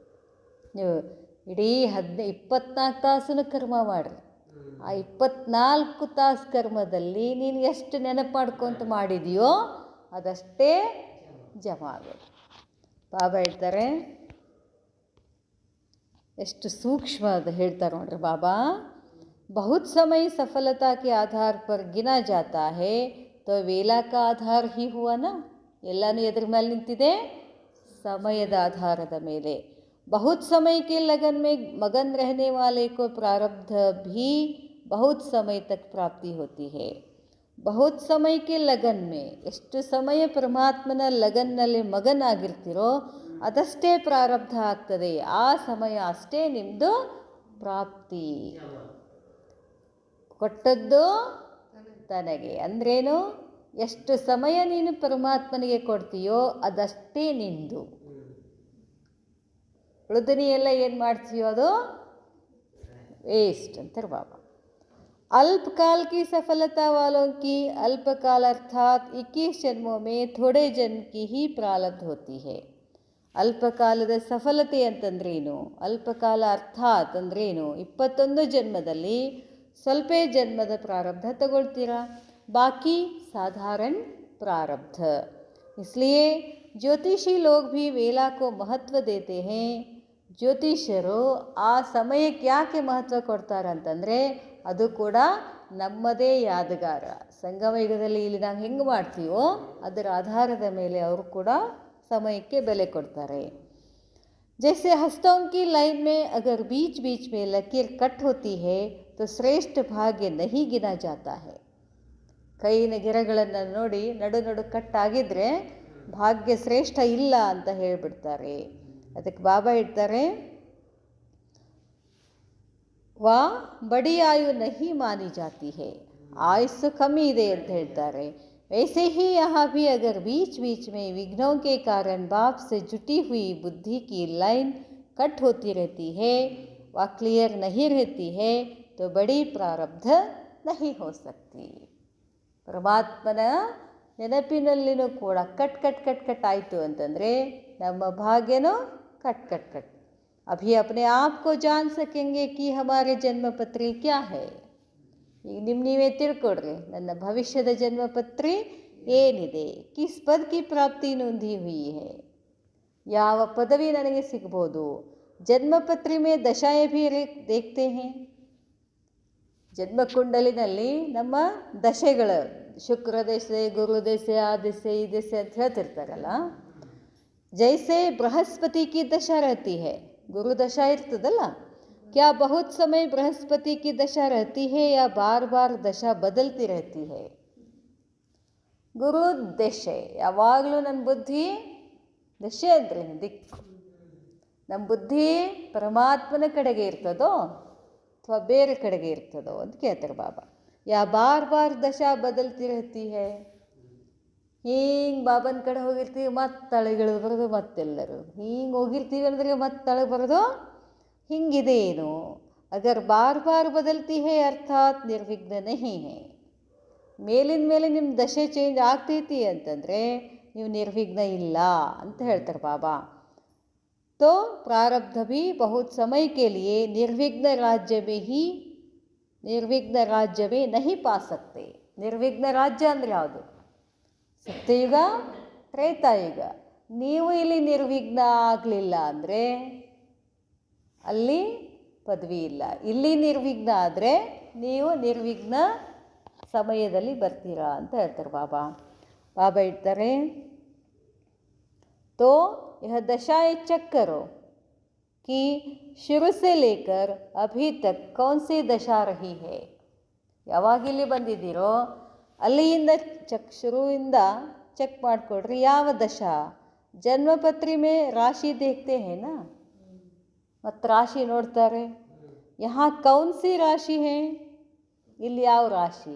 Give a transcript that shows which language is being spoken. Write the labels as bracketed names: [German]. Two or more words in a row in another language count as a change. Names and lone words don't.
[Kannada] ನೀವು ಇಡೀ 24 ತಾಸು ಕರ್ಮ ಮಾಡಿರಿ, ಆ 24 ತಾಸು ಕರ್ಮದಲ್ಲಿ ನೀನು ಎಷ್ಟು ನೆನಪು ಮಾಡ್ಕೊಂತ ಮಾಡಿದೆಯೋ ಅದಷ್ಟೇ ಜಮಾ ಆಗೋದು. ಬಾಬಾ ಹೇಳ್ತಾರೆ, ಎಷ್ಟು ಸೂಕ್ಷ್ಮ ಅದು ಹೇಳ್ತಾರೆ ನೋಡ್ರಿ ಬಾಬಾ. [Hindi] बहुत समय सफलता के आधार पर गिना जाता है तो ವೇಲಾ का ಆಧಾರ ही हुआ ना. [Kannada] ಎಲ್ಲನೂ ಎದ್ರ ಮೇಲೆ ನಿಂತಿದೆ? ಸಮಯದ ಆಧಾರದ ಮೇಲೆ. [Hindi] बहुत समय के लगन में मगन रहने वाले को प्रारब्ध भी बहुत समय तक प्राप्ति होती है. बहुत समय के लगन में, [Kannada] ಎಷ್ಟು ಸಮಯ ಪರಮಾತ್ಮನ ಲಗನ್ನಲ್ಲಿ ಮಗನ್ ಆಗಿರ್ತೀರೋ ಅದಷ್ಟೇ ಪ್ರಾರಬ್ಧ ಆಗ್ತದೆ. ಆ ಸಮಯ ಅಷ್ಟೇ ನಿಮ್ಮದು ಪ್ರಾಪ್ತಿ. ಕೊಟ್ಟದ್ದು ತನಗೆ ಅಂದ್ರೇನು? ಎಷ್ಟು ಸಮಯ ನೀನು ಪರಮಾತ್ಮನಿಗೆ ಕೊಡ್ತೀಯೋ ಅದಷ್ಟೇ ನಿಂದು. ಉಳಿದನಿ ಎಲ್ಲ ಏನು ಮಾಡ್ತೀಯೋ ಅದು ವೇಸ್ಟ್ ಅಂತಾರೆ ಬಾಬಾ. [Hindi] अल्पकाल की सफलता वालों की अल्पकाल अर्थात 21 जन्मों में थोड़े जन्म की ही प्रारब्ध होती है. [Kannada] ಅಲ್ಪಕಾಲದ ಸಫಲತೆ ಅಂತಂದ್ರೇನು? ಅಲ್ಪಕಾಲ ಅರ್ಥಾತ್ ಅಂದ್ರೇನು? 21 ಜನ್ಮದಲ್ಲಿ ಸ್ವಲ್ಪ ಜನ್ಮದ ಪ್ರಾರಬ್ಧ ತಗೊಳ್ತೀರಾ, [Hindi] बाकी साधारण प्रारब्ध. इसलिए ज्योतिषी लोग भी वेला को महत्व देते हैं. [Kannada] ಜ್ಯೋತಿಷ್ಯರು ಆ ಸಮಯಕ್ಕೆ ಯಾಕೆ ಮಹತ್ವ ಕೊಡ್ತಾರೆ ಅಂತಂದರೆ ಅದು ಕೂಡ ನಮ್ಮದೇ ಯಾದಗಾರ. ಸಂಗಮ ಯುಗದಲ್ಲಿ ಇಲ್ಲಿ ನಾವು ಹೆಂಗೆ ಮಾಡ್ತೀವೋ ಅದರ ಆಧಾರದ ಮೇಲೆ ಅವರು ಕೂಡ ಸಮಯಕ್ಕೆ ಬೆಲೆ ಕೊಡ್ತಾರೆ. [Hindi] जैसे हस्तों की लाइन में अगर बीच बीच में लकीर कट होती है तो श्रेष्ठ भाग्य नहीं गिना जाता है. [Kannada] ಕೈನ ಗಿರಗಳನ್ನು ನೋಡಿ ನಡು ನಡು ಕಟ್ಟಾಗಿದ್ದರೆ ಭಾಗ್ಯ ಶ್ರೇಷ್ಠ ಇಲ್ಲ ಅಂತ ಹೇಳಿಬಿಡ್ತಾರೆ. ಅದಕ್ಕೆ ಬಾಬಾ ಹೇಳ್ತಾರೆ, [Hindi] वह बड़ी आयु नहीं मानी जाती है, [Kannada] ಆಯುಸ್ಸು ಕಮ್ಮಿ ಇದೆ ಅಂತ ಹೇಳ್ತಾರೆ. [Hindi] वैसे ही यहाँ भी अगर बीच बीच में विघ्नों के कारण बाप से जुटी हुई बुद्धि की लाइन कट होती रहती है, वह क्लियर नहीं रहती है, तो बड़ी प्रारब्ध नहीं हो सकती. [Kannada] ಪರಮಾತ್ಮನ ನೆನಪಿನಲ್ಲಿನೂ ಕೂಡ ಕಟ್ ಕಟ್ ಕಟ್ ಕಟ್ ಆಯಿತು ಅಂತಂದರೆ ನಮ್ಮ ಭಾಗ್ಯನೂ ಕಟ್ ಕಟ್ ಕಟ್. [Hindi] अभी अपने आप को जान सकेंगे कि हमारे जन्म पत्री क्या है. [Kannada] ಈಗ ನೀವೇ ತಿಳ್ಕೊಡ್ರಿ, ನನ್ನ ಭವಿಷ್ಯದ ಜನ್ಮಪತ್ರಿ ಏನಿದೆ, [Hindi] किस पद की प्राप्ति नोंधी हुई है, [Kannada] ಯಾವ ಪದವಿ ನನಗೆ ಸಿಗ್ಬೋದು. [Hindi] जन्मपत्री में दशाएं भी देखते हैं. [Kannada] ಜನ್ಮಕುಂಡಲಿನಲ್ಲಿ ನಮ್ಮ ದಶೆಗಳು, ಶುಕ್ರ ದಶೆ, ಗುರು ದಶೆ, ಆ ದಶೆ, ಈ ದಶೆ ಅಂತ ಹೇಳ್ತಿರ್ತಾರಲ್ಲ. [Hindi] जैसे बृहस्पति की दशा रहती है, [Kannada] ಗುರು ದಶಾ ಇರ್ತದಲ್ಲ. [Hindi] क्या बहुत समय बृहस्पति की दशा रहती है या बार बार दशा बदलती रहती है? [Kannada] ಗುರು ದಶೆ ಯಾವಾಗಲೂ ನನ್ನ ಬುದ್ಧಿ ದಶೆ ಅಂದರೆ ದಿಕ್ಕು. ನಮ್ಮ ಬುದ್ಧಿ ಪರಮಾತ್ಮನ ಕಡೆಗೆ ಇರ್ತದೋ ಅಥವಾ ಬೇರೆ ಕಡೆಗೆ ಇರ್ತದೋ ಅಂತ ಕೇಳ್ತಾರೆ ಬಾಬಾ. [Hindi] या बार बार दशा बदलती रहती है. [Kannada] ಹಿಂಗೆ ಬಾಬನ ಕಡೆ ಹೋಗಿರ್ತೀವಿ, ಮತ್ತೆ ತಳೆಗಳು ಬರೋದು, ಮತ್ತೆಲ್ಲರೂ ಹಿಂಗೆ ಹೋಗಿರ್ತೀವಿ ಅಂದರೆ ಮತ್ತೆ ತಳಗೆ ಬರೋದು. ಹಿಂಗಿದೆ ಏನು? [Hindi] अगर बार बार बदलती है अर्थात निर्विघ्न नहीं है. [Kannada] ಮೇಲಿನ ಮೇಲೆ ನಿಮ್ಮ ದಶೆ ಚೇಂಜ್ ಆಗ್ತೈತಿ ಅಂತಂದರೆ ನೀವು ನಿರ್ವಿಘ್ನ ಇಲ್ಲ ಅಂತ ಹೇಳ್ತಾರೆ ಬಾಬಾ. तो प्रारब्ध भी बहुत समय के लिए निर्विघ्न राज्य में नहीं पा सकते. ನಿರ್ವಿಘ್ನ ರಾಜ್ಯ ಅಂದರೆ ಯಾವುದು? ಸತ್ಯಯುಗ, ತ್ರೇತಾಯುಗ. ನೀವು ಇಲ್ಲಿ ನಿರ್ವಿಘ್ನ ಆಗಲಿಲ್ಲ ಅಂದರೆ ಅಲ್ಲಿ ಪದವಿ ಇಲ್ಲ. ಇಲ್ಲಿ ನಿರ್ವಿಘ್ನ ಆದರೆ ನೀವು ನಿರ್ವಿಘ್ನ ಸಮಯದಲ್ಲಿ ಬರ್ತೀರಾ ಅಂತ ಹೇಳ್ತಾರೆ ಬಾಬಾ. ಬಾಬಾ ಹೇಳ್ತಾರೆ, [Hindi] तो यह दशाएं चेक करो कि शुरू से लेकर अभी तक कौन सी दशा रही है. [Kannada] ಯಾವಾಗಿಲ್ಲಿ ಬಂದಿದ್ದೀರೋ ಅಲ್ಲಿಯಿಂದ ಶುರುವಿಂದ ಚೆಕ್ ಮಾಡಿಕೊಡ್ರಿ ಯಾವ ದಶಾ. [Hindi] जन्मपत्री में राशि देखते हैं ना, [Kannada] ಮತ್ತು ರಾಶಿ ನೋಡ್ತಾರೆ. [Hindi] यहाँ कौन सी राशि है, [Kannada] ಇಲ್ಲಿ ಯಾವ ರಾಶಿ?